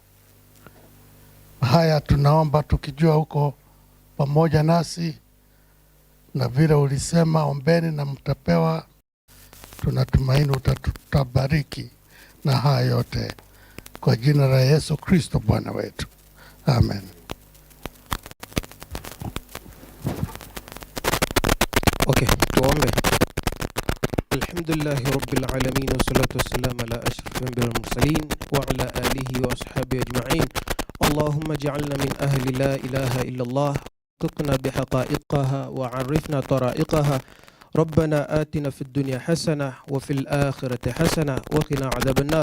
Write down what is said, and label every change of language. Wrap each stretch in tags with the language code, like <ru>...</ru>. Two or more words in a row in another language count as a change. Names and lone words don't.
<sw>Haya tunaomba tukijua huko pamoja nasi, na vile ulisema ombeni na mtapewa, tunatumaini utatubariki na haya yote kwa jina la Yesu Kristo Bwana wetu. Amen. Okay, tuombe.</sw> <ar>الحمد لله رب العالمين والصلاة والسلام على أشرف الأنبياء والمرسلين وعلى آله وأصحابه أجمعين. اللهم اجعلنا من أهل لا إله إلا الله, وارزقنا بحقائقها وعرفنا طرائقها. ربنا آتنا في الدنيا حسنة وفي الآخرة حسنة وقنا عذاب النار.</ar>